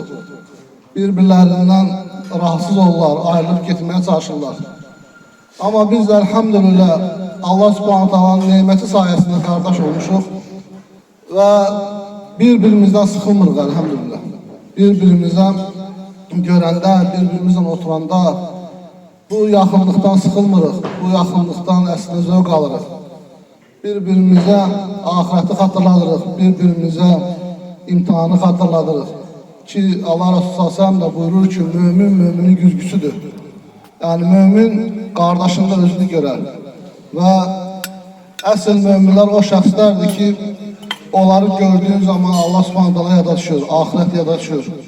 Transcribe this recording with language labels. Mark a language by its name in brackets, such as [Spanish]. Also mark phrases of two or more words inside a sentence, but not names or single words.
[Turkish] Bir-birlerinden rahatsız olurlar, ayrılıp gitmeye çalışırlar. Ama biz de elhamdülillah Allah Subhanahu Taala'nın nimeti sayesinde kardeş olmuşuq ve birbirimizden sıkılmırıq elhamdülillah. [Azerbaijani] Birbirimizden görəndə, birbirimizden oturanda bu yaxınlıqdan sıkılmırıq, bu yaxınlıqdan əslində zövq alırıq. [Turkish] Birbirimize ahireti hatırladırıq, birbirimize imtihanı hatırladırıq. Ki Allah Resulü sallallahu da buyurur ki mümin müminin güzgüsüdür. Yani mümin kardeşinde özünü görer. [Azerbaijani] Ve əsl müminler o şəxslərdir ki onları gördüğün zaman Allah Subhanahu Taala yada düşür, ahiret yada düşür.